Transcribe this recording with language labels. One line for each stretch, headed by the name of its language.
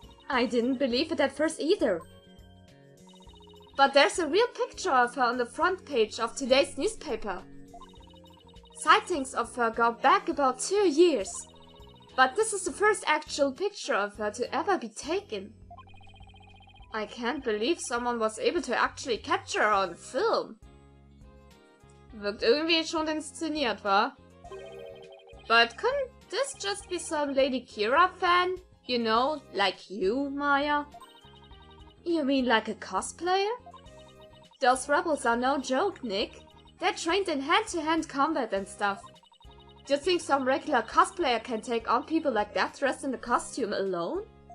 English: I didn't believe it at first either. But there's a real picture of her on the front page of today's newspaper. Sightings of her go back about 2 years. But this is the first actual picture of her to ever be taken. I can't believe someone was able to actually capture her on film.
German: Wirkt irgendwie schon inszeniert, wa?
English: But couldn't this just be some Lady Kira fan? You know, like you, Maya? You mean like a cosplayer? Those rebels are no joke, Nick. They're trained in hand-to-hand combat and stuff. Do you think some regular cosplayer can take on people like that dressed in a costume alone?